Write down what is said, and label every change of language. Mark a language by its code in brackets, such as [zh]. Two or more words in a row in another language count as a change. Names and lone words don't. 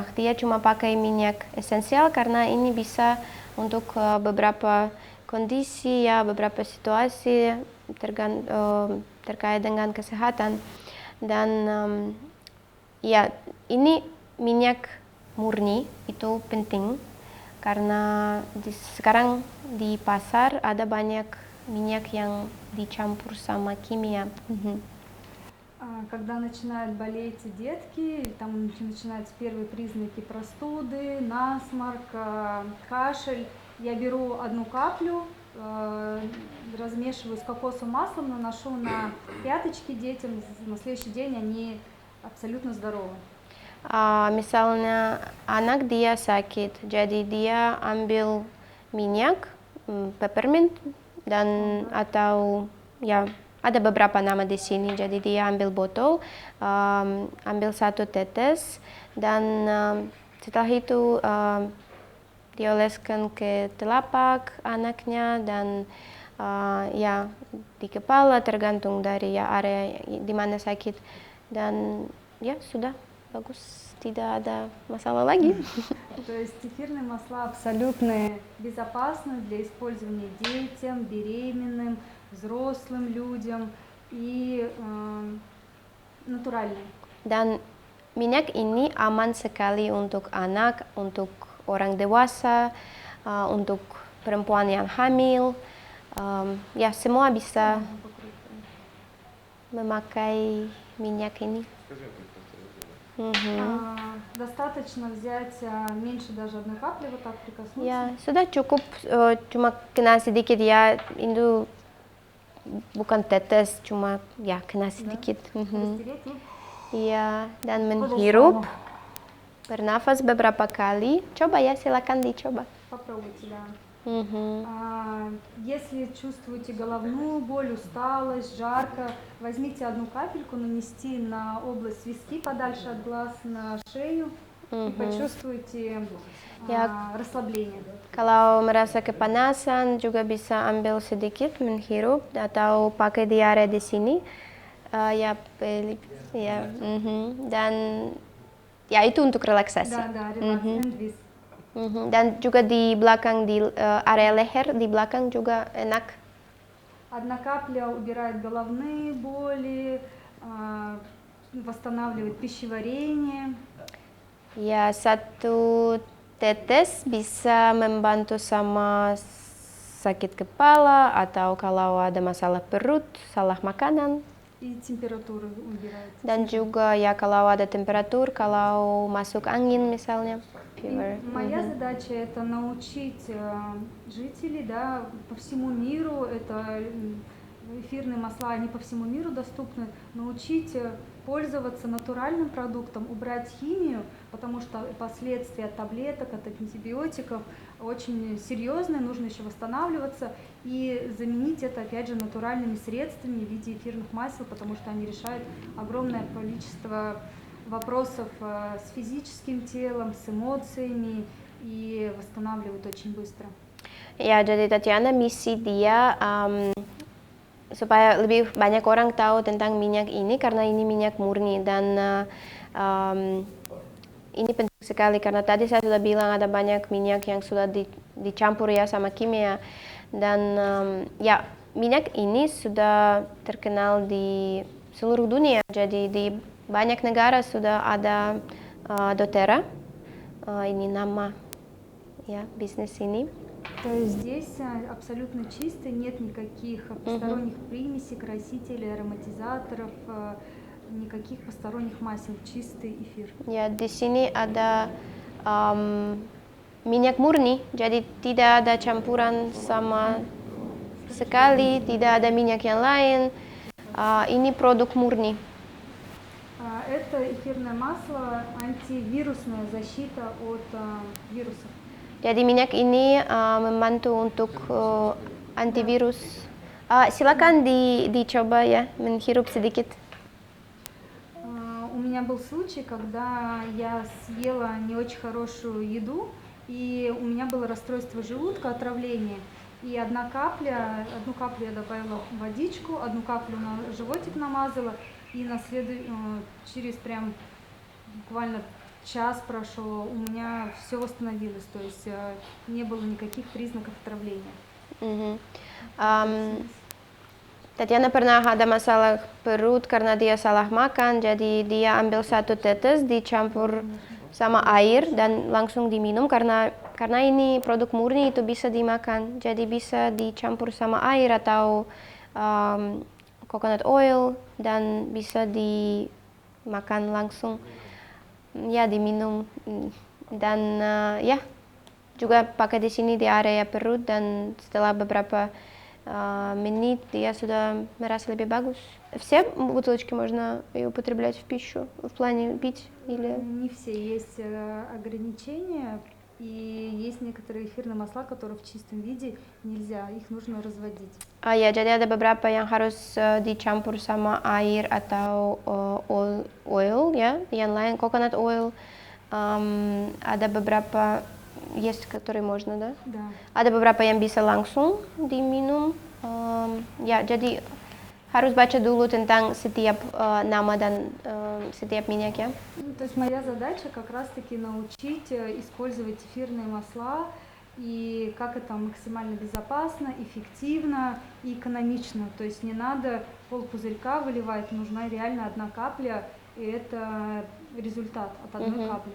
[id] Dia cuma pakai minyak esensial karena ini bisa untuk beberapa kondisi ya, beberapa situasi terkait dengan kesehatan. Dan ya, ini minyak murni itu penting karena sekarang di pasar ada banyak minyak yang dicampur sama kimia. [ru] Когда начинают болеть детки, там начинаются первые признаки простуды, насморк, кашель, я беру одну каплю, размешиваю с кокосовым маслом, наношу на пяточки детям, на следующий день они абсолютно здоровы. [id] Misalnya anak dia sakit, jadi dia ambil minyak peppermint dan atau ya ada beberapa nama di sini. Jadi dia ambil botol, ambil 1 tetes, dan setelah itu dioleskan ke telapak anaknya dan ya di kepala, tergantung dari ya area di mana sakit, dan ya sudah bagus, tidak ada masalah lagi. [ru] То есть эфирные масла абсолютно безопасны для использования детям, беременным, взрослым людям и натуральные. [id] Dan minyak ini aman sekali untuk anak, untuk orang dewasa, untuk perempuan yang hamil. Ya, semua bisa memakai minyak ini. [ru] Достаточно взять меньше даже одной капли, вот так прикоснуться. [id] Ya, sudah cukup, cuma kena sedikit ya, itu bukan tetes, cuma ya kena sedikit. Iya, dan menghirup, bernafas beberapa kali. Coba ya, silakan dicoba. [ru] Попробуйте, да. Если чувствуете головную боль, усталость, жарко, возьмите одну капельку, нанести на область виски подальше от глаз, на шею, и почувствуйте расслабление. [id] Kalau merasa kepanasan juga bisa ambil sedikit menghirup atau pakai diare di sini. Dan ya itu untuk relaksasi. [ru] Да, релакс, эндвиз. [id] Dan juga di belakang di area leher di belakang juga enak. [ru] Одна капля убирает головные боли, восстанавливает пищеварение. [id] Ya, satu tetes bisa membantu sama sakit kepala atau kalau ada masalah perut, salah makanan. [ru] И температуру убирает. [id] Dan juga ya kalau ada temperatur, kalau masuk angin misalnya. [ru] Моя задача это научить жителей, да, по всему миру, это эфирные масла, они по всему миру доступны, научить пользоваться натуральным продуктом, убрать химию, потому что последствия от таблеток, от антибиотиков очень серьезные, нужно еще восстанавливаться и заменить это опять же натуральными средствами в виде эфирных масел, потому что они решают огромное количество вопросов с физическим телом, с эмоциями и восстанавливают очень быстро. [id] Ya, jadi Tatiana misi dia supaya lebih banyak orang tahu tentang minyak ini karena ini minyak murni dan ini penting sekali karena tadi saya sudah bilang ada banyak minyak yang sudah dicampur ya sama kimia dan ya minyak ini sudah terkenal di seluruh dunia, jadi di banyak negara sudah ada doTERRA, ini nama ya bisnis ini. [ru] То есть здесь абсолютно чисто, нет никаких посторонних примесей, красителей, ароматизаторов, никаких посторонних масел, чистый эфир. [id] Ya, di sini ada minyak murni, jadi tidak ada campuran sama sekali, tidak ada minyak yang lain. Ini produk murni. [ru] Это эфирное масло, антивирусная защита от вирусов. [id] Jadi minyak ini membantu untuk antivirus. Silakan dicoba ya, menghirup sedikit. [ru] У меня был случай, когда я съела не очень хорошую еду, и у меня было расстройство желудка, отравление. И одну каплю я добавила в водичку, одну каплю на животик намазала, и через прям буквально час прошел, у меня все восстановилось, то есть не было никаких признаков отравления. [id] Tatiana pernah ada masalah perut karena dia salah makan, jadi dia ambil satu tetes dicampur sama air dan langsung diminum karena ini produk murni itu bisa dimakan, jadi bisa dicampur sama air atau [en] coconut oil [id] dan bisa dimakan langsung, ya diminum dan ya juga pakai di sini di area perut dan setelah beberapa menit dia sudah merasa lebih bagus. [ru] Все бутылочки можно употреблять в пищу, в плане пить или? Не все, есть ограничения, и есть некоторые эфирные масла, которые в чистом виде нельзя, их нужно разводить. [id] Ya, jadi ada beberapa yang harus dicampur sama air atau oil ya, yang lain [en] coconut oil. [id] Ada beberapa [ru] есть, которые можно, да? Да. [id] Ada beberapa yang bisa langsung diminum. Ya, jadi harus baca dulu tentang setiap nama dan setiap minyak ya. [ru] То есть моя задача как раз-таки научить использовать эфирные масла и как это максимально безопасно, эффективно и экономично. То есть не надо полпузырька выливать, нужна реально одна капля, и это результат от одной капли.